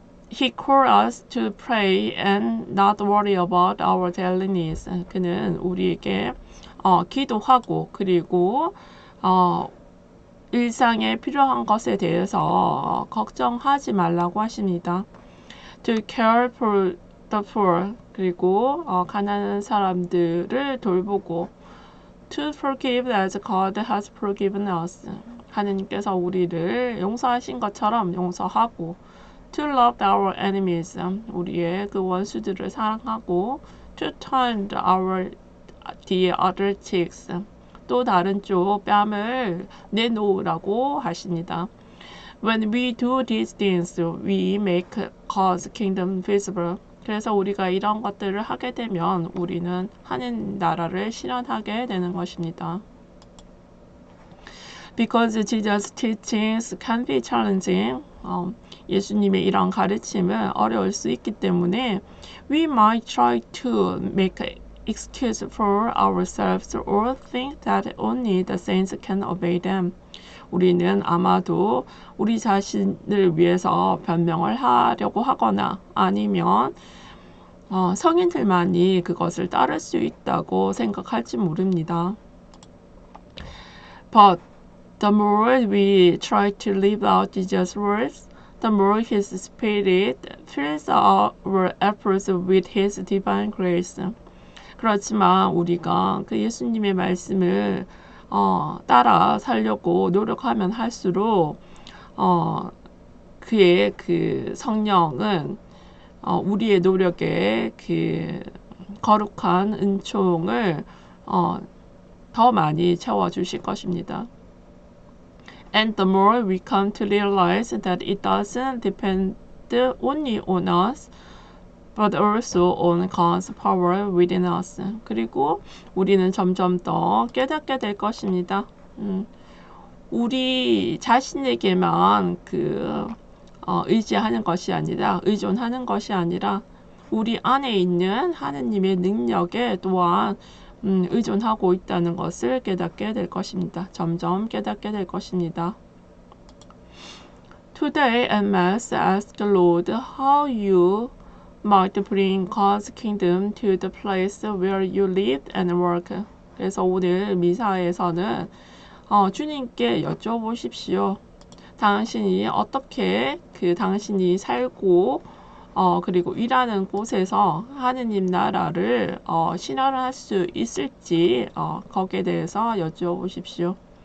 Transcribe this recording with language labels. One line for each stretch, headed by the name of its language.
English: He called us to pray and not worry about our daily needs.
Korean: 그는 우리에게 기도하고 그리고 일상에 필요한 것에 대해서 걱정하지 말라고 하십니다.
English: To care for the poor.
Korean: 그리고 가난한 사람들을 돌보고
English: To forgive as God has forgiven us.
Korean: 하느님께서 우리를 용서하신 것처럼 용서하고
English: To love our enemies.
Korean: 우리의 그 원수들을 사랑하고
English: To turn the other cheeks.
Korean: 또 다른 쪽 뺨을 내놓으라고 하십니다.
English: When we do these things, we make God's kingdom visible.
Korean: 그래서 우리가 이런 것들을 하게 되면 우리는 하나님 나라를 실현하게 되는 것입니다.
English: Because Jesus' teachings can be challenging.
Korean: 예수님의 이런 가르침은 어려울 수 있기 때문에
English: we might try to make excuse for ourselves or think that only the saints can obey them.
Korean: 우리는 아마도 우리 자신을 위해서 변명을 하려고 하거나 아니면 성인들만이 그것을 따를 수 있다고 생각할지 모릅니다.
English: But the more we try to live out Jesus' words, the more His Spirit fills our efforts with His divine grace.
Korean: 그렇지만 우리가 그 예수님의 말씀을 따라 살려고 노력하면 할수록 그의 그 성령은 우리의 노력에 그 거룩한 은총을 더 많이 채워주실 것입니다.
English: And the more we come to realize that it doesn't depend only on us, but also on God's power within us.
Korean: 그리고 우리는 점점 더 깨닫게 될 것입니다. 우리 자신에게만 의지하는 것이 아니라 의존하는 것이 아니라 우리 안에 있는 하느님의 능력에 또한 의존하고 있다는 것을 깨닫게 될 것입니다. 점점 깨닫게 될 것입니다.
English: Today at Mass, ask the Lord how you might bring God's kingdom to the place where you live and work.
Korean: 그래서 오늘 미사에서는 주님께 여쭤보십시오. 당신이 어떻게 당신이 살고 그리고 일하는 곳에서 하느님 나라를 실현할 수 있을지 거기에 대해서 여쭤보십시오.